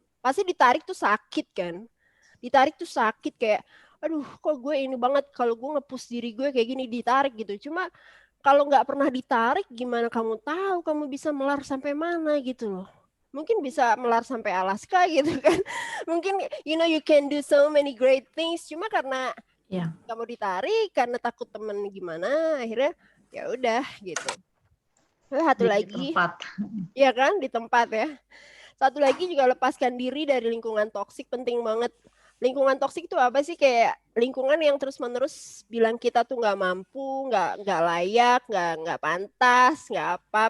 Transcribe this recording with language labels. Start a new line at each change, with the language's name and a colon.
Indonesian: Pasti ditarik tuh sakit kan. Ditarik tuh sakit kayak, aduh kok gue ini banget kalau gue nge-push diri gue kayak gini ditarik gitu. Cuma kalau nggak pernah ditarik gimana kamu tahu kamu bisa melar sampai mana gitu loh. Mungkin bisa melar sampai Alaska gitu kan. Mungkin
English: you can do so many great things.
Indonesian: Cuma karena kamu ditarik, karena takut temen gimana, akhirnya ya udah gitu. Satu lagi, ya kan, di tempat ya. Satu lagi juga lepaskan diri dari lingkungan toksik, penting banget. Lingkungan toksik itu apa sih? Kayak lingkungan yang terus-menerus bilang kita tuh nggak mampu, nggak layak, nggak pantas, nggak apa.